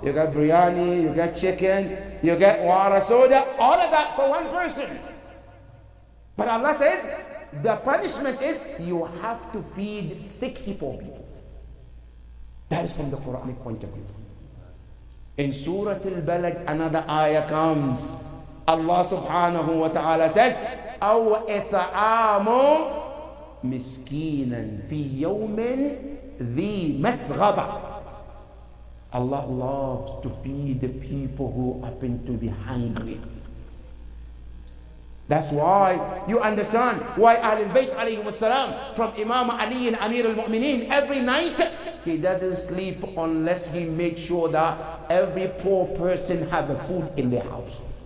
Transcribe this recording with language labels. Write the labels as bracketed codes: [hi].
[en] You got biryani, you got chicken, you got water, soda, all of that for one person. But Allah says, the punishment is you have to feed 60 poor people. That is from the Quranic point of view. In Surah Al-Balad, another ayah comes. [ar] Allah subhanahu wa ta'ala says, أَوْ إِطْعَامُ مِسْكِينًا فِي يَوْمٍ ذِي مَسْغَبَةٍ. [en] Allah loves to feed the people who happen to be hungry. That's why you understand why Ahlul Bayt alayhim salam, from Imam Ali and Amir al-Mu'mineen, every night he doesn't sleep unless he makes sure that every poor person have a food in their house.